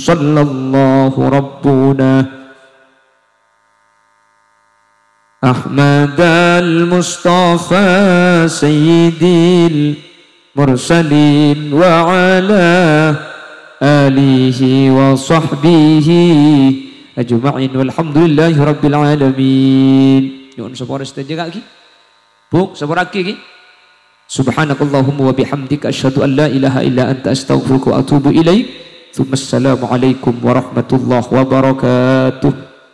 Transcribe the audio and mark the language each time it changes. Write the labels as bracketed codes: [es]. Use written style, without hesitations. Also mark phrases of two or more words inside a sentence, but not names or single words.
[ar] صلى الله ربنا أحمد المصطفى سيد المرسلين وعلى آله وصحبه أجمعين والحمد لله رب العالمين. [jv] Nyuwun sepura sedaja kaki. Buk sepura kaki. [ar] سبحانك اللهم وبحمدك أشهد أن لا إله إلا أنت أستغفرك وأتوب إليك. السلام عليكم ورحمة الله وبركاته.